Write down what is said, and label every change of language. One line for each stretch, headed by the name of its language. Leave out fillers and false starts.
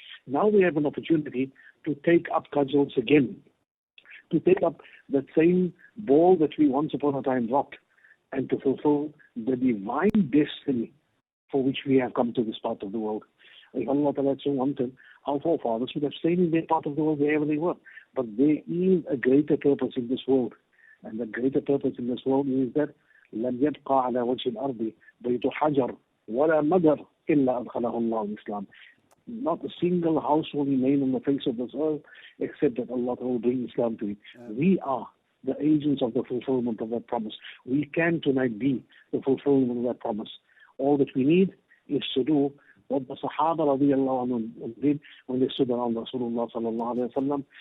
English: Now we have an opportunity to take up cudgels again, to take up that same ball that we once upon a time dropped, and to fulfill the divine destiny for which we have come to this part of the world. If Allah Ta'ala so wanted, our forefathers would have stayed in their part of the world wherever they were. But there is a greater purpose in this world. And the greater purpose in this world is that
Arabic: لَنْ يَبْقَى عَلَى وَجْهِ الْأَرْضِ بَيْتُ حَجَرٍ وَلَا مَدَرٍ إِلَّا أَدْخَلَهُ اللَّهُ Islam.
English: Not a single house will remain on the face of this earth except that Allah will bring Islam to it. We are the agents of the fulfillment of that promise. We can tonight be the fulfillment of that promise. All that we need is to do what the Sahaba radiallahu anhum did when they stood around Rasulullah sallallahu alayhi wa sallam.